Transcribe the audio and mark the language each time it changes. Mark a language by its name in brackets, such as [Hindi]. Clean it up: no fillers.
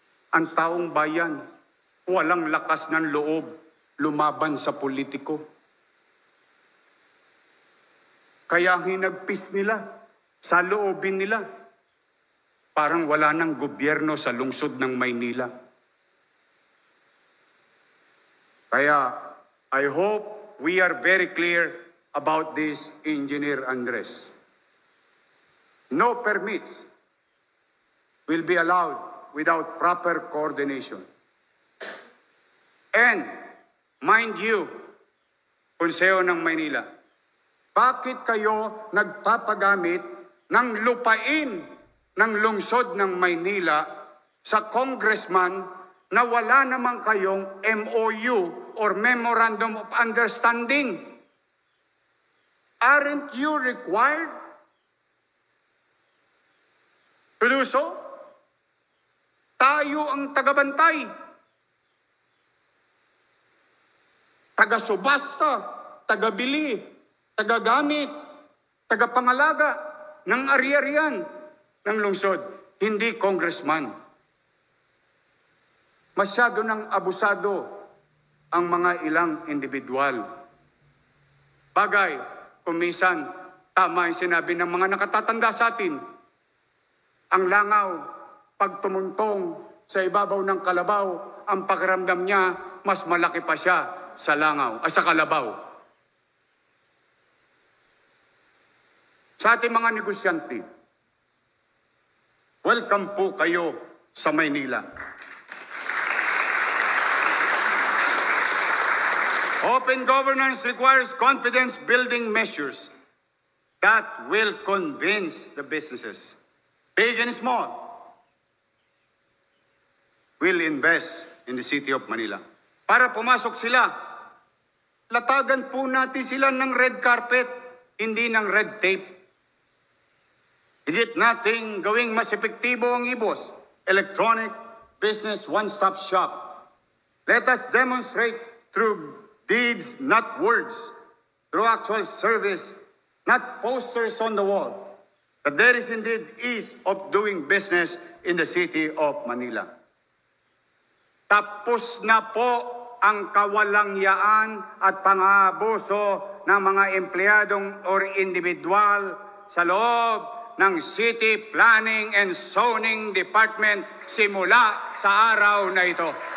[Filipino] Ang taong bayan, walang lakas ng loob lumaban sa politiko. Kaya hinagpis nila sa loobin nila. Parang wala nang gobyerno sa lungsod ng Maynila. Kaya [English] I hope we are very clear about this, Engineer Andres. No permits will be allowed without proper coordination. And, mind you, [Filipino] Konseho ng Maynila, bakit kayo nagpapagamit ng lupain ng lungsod ng Maynila sa congressman na wala naman kayong MOU or Memorandum of Understanding? [English] Aren't you required to do so? [Filipino] Tayo ang tagabantay, taga-subasta, taga-bili, taga-gamit, taga-pangalaga ng ari-arian ng lungsod, hindi congressman. Masyado nang abusado ang mga ilang individual. Bagay, kung minsan, tama yung sinabi ng mga nakatatanda sa atin, ang langaw, pag tumuntong sa ibabaw ng kalabaw, ang pakiramdam niya, mas malaki pa siya sa langaw, sa kalabaw. Sa ating mga negosyante, welcome po kayo sa Maynila. [English] Open governance requires confidence-building measures that will convince the businesses, big and small, will invest in the city of Manila. [Filipino] Para pumasok sila, latagan po natin sila ng red carpet, hindi ng red tape. Higit nating gawing mas epektibo ang IBOS, Electronic Business One-Stop Shop. [English] Let us demonstrate through deeds, not words, through actual service, not posters on the wall, that there is indeed ease of doing business in the city of Manila. [Filipino] Tapos na po ang kawalangyaan at pang-aabuso ng mga empleyadong or individual sa loob ng City Planning and Zoning Department simula sa araw na ito.